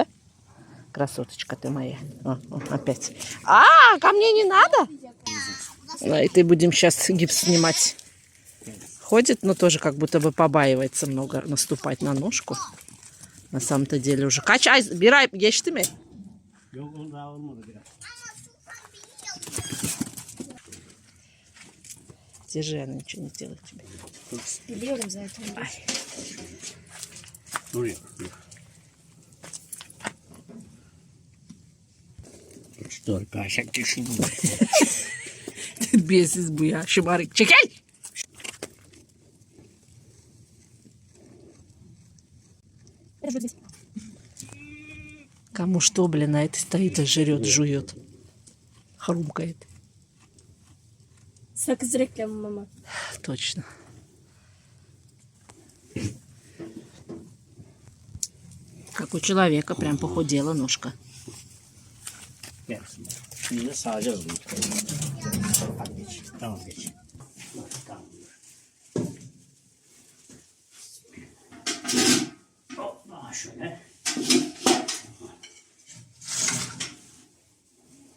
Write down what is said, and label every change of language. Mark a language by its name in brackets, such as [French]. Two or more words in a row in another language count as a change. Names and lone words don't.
[Russian] Красоточка ты моя. Опять. Ко мне не надо? Да, и ты будем сейчас гипс снимать. Ходит, но тоже как будто бы побаивается много наступать на ножку. На самом-то деле уже. Качай, бирай, [Turkish] geçti mi? Yok, o daha olmadı biraz. [Russian] Держи, она ничего не сделает тебе. [Turkish] Biliyorum zaten. Oraya. Dur, kaşık düşün. Terbiyesiz bu ya. Şımarık. Çekil! [Russian] Кому что, блин, а это стоит и жрет, жует. Хрумкает. [Turkish] Sakız reklamı mama. [Russian] Точно. Как у человека, прям похудела ножка. [Turkish] Gelsin. Şimdi de sağacağız bunu. Hadi geç. Tamam geç. Tamam. Hop, şöyle.